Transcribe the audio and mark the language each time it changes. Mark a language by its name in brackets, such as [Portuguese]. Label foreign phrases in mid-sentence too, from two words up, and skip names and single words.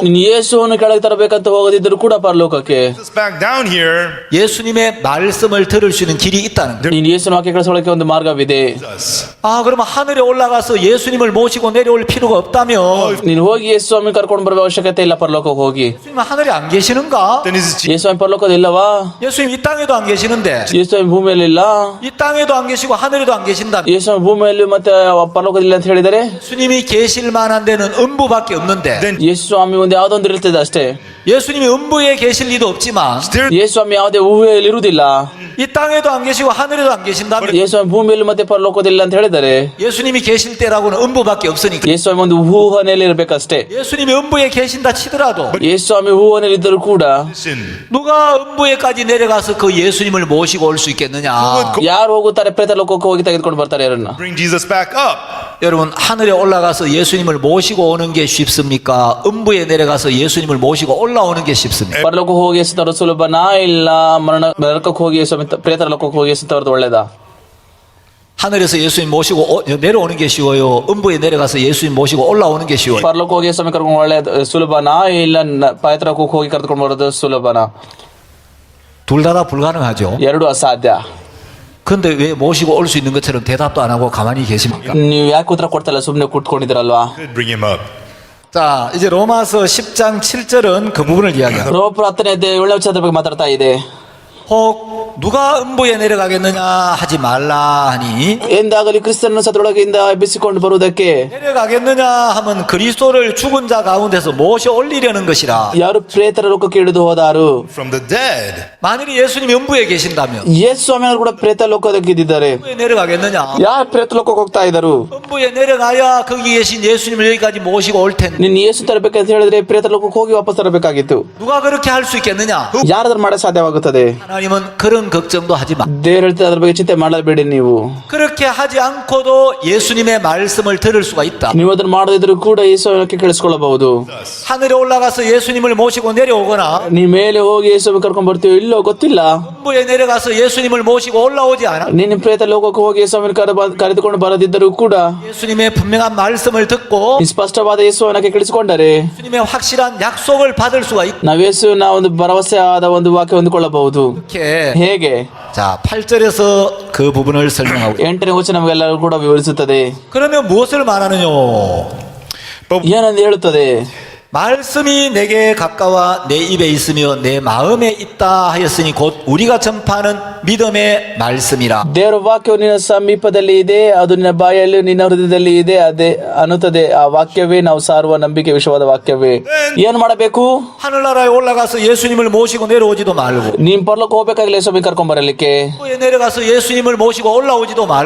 [Kannada] ನೀನ್ ಯೇಸುವನ್ನು ಕೆಳಗೆ ತರಬೇಕಂತ ಹೋಗದಿದ್ರು ಕೂಡ ಪರಲೋಕಕ್ಕೆ [English] Just back down here. [Korean] 예수님의 말씀을 들을 수 있는 길이 있다는 거예요. [Kannada] ನೀನ್ ಯೇಸುನ ವಾಕ್ಯ ಕೇಳಿಸ್ಕೊಳ್ಳಕ್ಕೆ ಒಂದು ಮಾರ್ಗವಿದೆ. [English] Us. [Korean] 그러면 하늘에 올라가서 예수님을 모시고 내려올 필요가 없다면 [Kannada] ನೀನ್ ಹೋಗಿ ಯೇಸು ಸ್ವಾಮಿ ಕರ್ಕೊಂಡು ಬರುವ ಅವಶ್ಯಕತೆ ಇಲ್ಲ. ಪರಲೋಕಕ್ಕೆ ಹೋಗಿ [Korean] 예수님 하늘에 안 계시는가? [English] Then is [Kannada] ಯೇಸು ಸ್ವಾಮಿ ಪರಲೋಕದ ಇಲ್ಲವಾ? [Korean] 예수님 이 땅에도 안 계시는데, [Kannada] ಯೇಸು ಸ್ವಾಮಿ ಭೂಮಿಯಲ್ಲಿ ಇಲ್ಲ. [Korean] 이 땅에도 안 계시고 하늘에도 안 계신다. [Kannada] ಯೇಸು ಸ್ವಾಮಿ ಭೂಮಿಯಲ್ಲಿ ಮತ್ತೆ ಪರಲೋಕದಲ್ಲಿ ಅಂತ ಹೇಳಿದರೆ [Korean] 예수님이 계실 만한 데는 음부밖에 없는데, [English] then [Kannada] ಯೇಸು ಸ್ವಾಮಿ ಒಂದು ಯಾವುದೊಂದು ಇರ್ತದೆ ಅಷ್ಟೇ. [Korean] 예수님이 음부에 계실 리도 없지만 [English] still [Kannada] ಯೇಸು ಸ್ವಾಮಿ ಯಾವುದೇ ಊಹೆಯಲ್ಲಿ ಇರುವುದಿಲ್ಲ. [Korean] 이 땅에도 안 계시고 하늘에도 안 계신다면 [Kannada] ಯೇಸು ಸ್ವಾಮಿ ಭೂಮಿಯಲ್ಲಿ ಮತ್ತೆ ಪರಲೋಕದಲ್ಲಿ ಅಂತ ಹೇಳಿದರೆ [Korean] 예수님이 계실 때라고는 음부밖에 없으니까, [Kannada] ಯೇಸು ಸ್ವಾಮಿ ಒಂದು ಊಹನೆಯಲ್ಲಿ ಇರ್ಬೇಕಷ್ಟೇ. [Korean] 예수님이 음부에 계신다 치더라도 [Kannada] ಯೇಸು ಸ್ವಾಮಿ ಊಹನೆಯಲ್ಲಿ ಇದ್ದರೂ ಕೂಡ [English] listen. [Korean] 누가 음부에까지 내려가서 그 예수님을 모시고 올 수 있겠느냐? [Kannada] ಯಾರು ಹೋಗುತ್ತಾರೆ? ಪ್ರೇತ ಲೋಕಕ್ಕೆ ಹೋಗಿ ತೆಗೆದುಕೊಂಡು ಬರ್ತಾರೆ ಯಾರನ್ನ? [English] Bring Jesus back up. [Korean] 여러분, 하늘에 올라가서 예수님을 모시고 오는 게 쉽습니까? 음부에 내려가서 예수님을 모시고 올라오는 게 쉽습니까? [Kannada] ಪರಲೋಕ ಹೋಗಿ ಯೇಸು ತರೋದು ಸುಲಭನಾ ಇಲ್ಲ ನರಕಕ್ಕೆ ಹೋಗಿ ಯೇಸು ಪ್ರೇತ ಲೋಕಕ್ಕೆ ಹೋಗಿ ಯೇಸು ತರೋದು ಒಳ್ಳೇದಾ? [Korean] 하늘에서 예수님 모시고 내려오는 게 쉬워요? 음부에 내려가서 예수님 모시고 올라오는 게 쉬워요? [Kannada] ಪರಲೋಕ ಹೋಗಿ ಯೇಸು ಕರ್ಕೊಂಡು ಒಳ್ಳೇದು ಸುಲಭನಾ ಇಲ್ಲ ಪ್ರೇತ ಲೋಕಕ್ಕೆ ಹೋಗಿ ಕರ್ಕೊಂಡು ಬರೋದು ಸುಲಭನಾ? [Korean] 둘 다 불가능하죠. [Kannada] ಎರಡು ಅಸಾಧ್ಯ. [Korean] 근데 왜 모시고 올 수 있는 것처럼 대답도 안 하고 가만히 계십니까? [Kannada] ನೀವು ಯಾಕೆ ಉತ್ತರ ಕೊಡ್ತಲ್ಲ? ಸುಮ್ಮನೆ ಕೂತ್ಕೊಂಡಿದ್ದೀರಲ್ವಾ? [English] Bring him up. [Korean] 자, 이제 로마서 10장 7절은 그 부분을 이야기합니다. [Kannada] ರೋಮಪುರ 10ನೇ ಅಧ್ಯಾಯ 7ನೇ ವಚನದ ಬಗ್ಗೆ ಮಾತಾಡ್ತಾ ಇದೆ. [Korean] 혹 누가 음부에 내려가겠느냐 하지 말라 하니, [Kannada] ಎಂದಾಗಲಿ ಕ್ರಿಸ್ತನನ್ನು ಸತ್ತೊಳಗಿಂದ ಎಬ್ಬಿಸಿಕೊಂಡು ಬರುವುದಕ್ಕೆ [Korean] 내려가겠느냐 하면 그리스도를 죽은 자 가운데서 모셔 올리려는 것이라. [Kannada] ಯಾರು ಪ್ರೇತರ ಲೋಕಕ್ಕೆ ಇಳಿದು ಹೋದಾರು? [English] From the dead. [Korean] 만일에 예수님이 음부에 계신다면 [Kannada] ಯೇಸು ಸ್ವಾಮಿಯವರು ಕೂಡ ಪ್ರೇತ ಲೋಕಕ್ಕೆ ಇದ್ದಿದ್ದಾರೆ. [Korean] 음부에 내려가겠느냐? [Kannada] ಯಾರು ಪ್ರೇತ ಲೋಕಕ್ಕೆ ಹೋಗ್ತಾ ಇದ್ದರು? [Korean] 음부에 내려가야 거기 계신 예수님을 여기까지 모시고 올 텐데, [Kannada] ನೀನ್ ಯೇಸು ತರಬೇಕಂತ ಹೇಳಿದ್ರೆ ಪ್ರೇತ ಲೋಕಕ್ಕೆ ಹೋಗಿ ವಾಪಸ್ ತರಬೇಕಾಗಿತ್ತು. [Korean] 누가 그렇게 할 수 있겠느냐? [Kannada] ಯಾರಾದ್ರೂ ಮಾಡಕ್ ಸಾಧ್ಯವಾಗುತ್ತದೆ? [Korean] 하나님은 그런 걱정도 하지 마. [Kannada] ದೇವ್ರು ಹೇಳ್ತಾರೆ ಅದ್ರ ಬಗ್ಗೆ ಚಿಂತೆ ಮಾಡಬೇಡಿ. ನೀವು [Korean] 그렇게 하지 않고도 예수님의 말씀을 들을 수가 있다. [Kannada] ನೀವು ಅದನ್ನ ಮಾಡದಿದ್ರು ಕೂಡ ಯೇಸು ವಾಕ್ಯ ಕೇಳಿಸ್ಕೊಳ್ಳಬಹುದು. [Korean] 하늘에 올라가서 예수님을 모시고 내려오거나 [Kannada] ನೀ ಮೇಲೆ ಹೋಗಿ ಯೇಸು ಕರ್ಕೊಂಡ್ ಬರ್ತೀವಿ ಇಲ್ಲೋ ಗೊತ್ತಿಲ್ಲ. [Korean] 음부에 내려가서 예수님을 모시고 올라오지 않아. [Kannada] ನೀನು ಪ್ರೇತ ಲೋಕಕ್ಕೆ ಹೋಗಿ ಯೇಸು ಕರೆದುಕೊಂಡು ಬರದಿದ್ದರೂ ಕೂಡ [Korean] 예수님의 분명한 말씀을 듣고 [Kannada] ನೀ ಸ್ಪಷ್ಟವಾದ ಯೇಸು ವಾಕ್ಯ ಕೇಳಿಸಿಕೊಂಡರೆ [Korean] 예수님의 확실한 약속을 받을 수가 있다. [Kannada] ನಾವು ಯೇಸುವಿನ ಒಂದು ಭರವಸೆಯಾದ ಒಂದು ವಾಕ್ಯ ಹೊಂದಿಕೊಳ್ಳಬಹುದು. [Korean] 이렇게 [Kannada] ಹೇಗೆ? [Korean] 자, 8절에서 그 부분을 설명하고 [Kannada] 8ನೇ ವಚನ ನಮಗೆಲ್ಲರೂ ಕೂಡ ವಿವರಿಸುತ್ತದೆ. [Korean] 그러면 무엇을 말하느냐? [Kannada] ಏನಂದು ಹೇಳುತ್ತದೆ? [Korean] 말씀이 내게 가까워 내 입에 있으며 내 마음에 있다 하였으니 곧 우리가 전파하는 믿음의 말씀이라. [Kannada] ದೇವರ ವಾಕ್ಯವು ನಿನ್ನ ಸಮೀಪದಲ್ಲಿ ಇದೆ, ಅದು ನಿನ್ನ ಬಾಯಲ್ಲಿ ನಿನ್ನ ಹೃದಯದಲ್ಲಿ ಇದೆ ಅದೇ ಅನ್ನುತ್ತದೆ. ಆ ವಾಕ್ಯವೇ ನಾವು ಸಾರುವ ನಂಬಿಕೆ ವಿಷಯವಾದ ವಾಕ್ಯವೇ. ಏನ್ ಮಾಡಬೇಕು? [Korean] 하늘나라에 올라가서 예수님을 모시고 내려오지도 말고, [Kannada] ನೀನ್ ಪರಲೋಕ ಹೋಗ್ಬೇಕಾಗಿಲ್ಲ ಯೇಸುವಿನ ಕರ್ಕೊಂಡ್ ಬರಲಿಕ್ಕೆ. [Korean] 에 내려가서 예수님을 모시고 올라오지도 말고,